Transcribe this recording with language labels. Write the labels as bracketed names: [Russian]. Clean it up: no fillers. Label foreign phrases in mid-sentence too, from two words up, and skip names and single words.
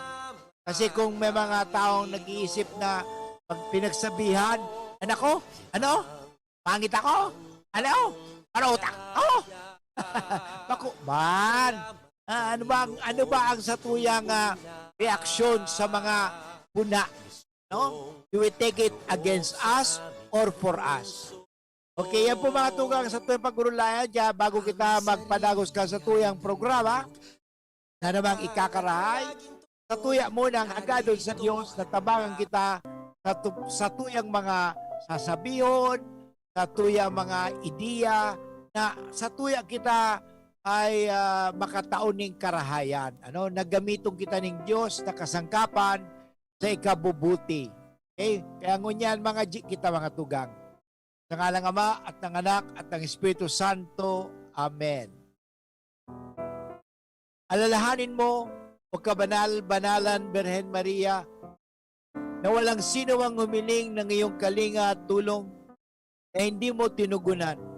[Filipino] Kasi kung may mga taong nag-iisip na pag pinagsabihan, anak ko, ano? Pangit ako? Ano? Marutak? Oh! [Bikol] Baku, man! Ano ba ang satuyang reaksyon sa mga puna? No? [English] Do we take it against us or for us? [Bikol] Okay, yan po mga tugang sa tuyang pagurulayan dyan bago kita magpadagos ka sa tuyang programa na namang ikakarahay. Sa tuya munang agadon sa Diyos na tabangan kita sa tuyang mga sasabihon, sa tuyang mga ideya, na sa tuya kita ay makataon ng karahayan. Nagamitong kita ng Diyos na kasangkapan sa ikabubuti. Okay? Kaya ngunyan kita mga tugang. [Filipino] Sa ngalang Ama at ng Anak at ng Espiritu Santo. Amen. Alalahanin mo, o kabanal-banalan Birhen Maria, na walang sino ang humiling ng iyong kalinga at tulong na hindi mo tinugunan.